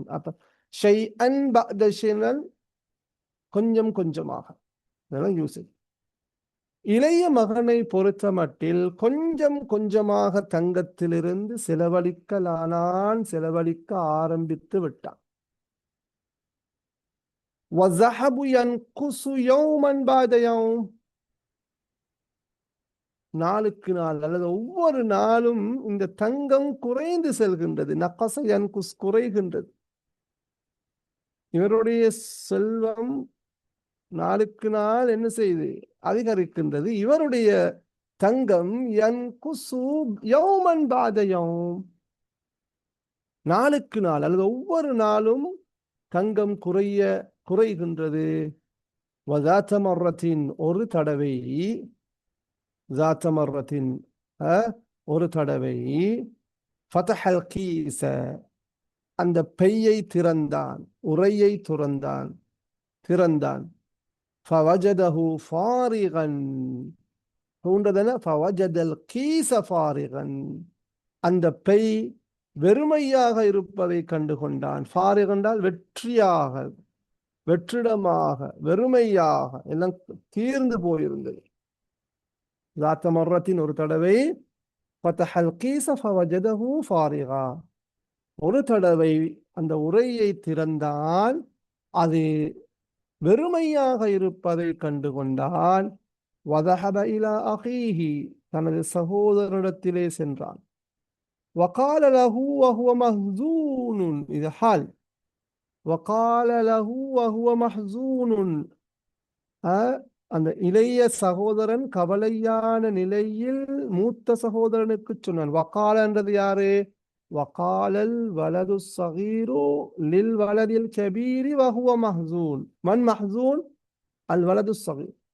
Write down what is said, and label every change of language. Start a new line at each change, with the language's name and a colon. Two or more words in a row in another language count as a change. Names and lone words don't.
Tamil: அப்ப
Arabic: شيئا بعد شيء,
Tamil: கொஞ்சம் கொஞ்சமாக. இதெல்லாம் யூசேஜ். இளைய மகனை பொறுத்த மட்டில் கொஞ்சம் கொஞ்சமாக தங்கத்திலிருந்து செலவழிக்கலானான், செலவழிக்க ஆரம்பித்து விட்டான்.
Arabic: وَالذَّهَبُ يَنْقُصُ يَوْمًا بَعْدَ يَوْمٍ,
Tamil: நாளுக்கு நாள் அல்லது ஒவ்வொரு நாளும் இந்த தங்கம் குறைந்து செல்கின்றது.
Arabic: نقص ينقص, குறைகின்றது.
Tamil: இவருடைய செல்வம் நாளுக்கு நாள் என்ன செய்து அதிகரிக்கின்றது. இவருடைய தங்கம்
Arabic: ينقص يوما بعد يوم,
Tamil: நாளுக்கு நாள் அல்லது ஒவ்வொரு நாளும் தங்கம் குறைகின்றது.
Arabic: وذات مرة,
Tamil: ஒரு தடவை,
Arabic: ذات مرة
Tamil: ஒரு தடவை,
Arabic: فتح الكيس,
Tamil: அந்த பையை திறந்தான், உரையை திறந்தான்.
Arabic: فوجده فارغا,
Tamil: தூண்டதன
Arabic: فوجد الكيس فارغا,
Tamil: அந்த பை வெறுமையாக இருப்பதை கண்டு கொண்டான். ஃபாரிக் என்றால் வெற்றியாக, வெற்றிடமாக, வெறுமையாக, எல்லாம் தீர்ந்து போயிருந்தது.
Arabic: ذات مرة
Tamil: ஒரு தடவை,
Arabic: فتح الكيس فوجده فارغا,
Tamil: ஒரு தடவை அந்த உரையை திறந்தான், அது வெறுமையாக இருப்பதை கண்டு கொண்டான்.
Arabic: وذهب إلى أخيه,
Tamil: தனது சகோதரனிடத்திலே சென்றான்.
Arabic: وقال له وهو محزون,
Tamil: இது
Arabic: حال. وقال له وهو محزون,
Tamil: அந்த இளைய சகோதரன் கவலையான நிலையில் மூத்த சகோதரனுக்கு சொன்னான். வகால என்றது யாரு?
Arabic: وقال الولد الصغير للولد الكبير وهو محزون. من محزون؟ الولد صغير.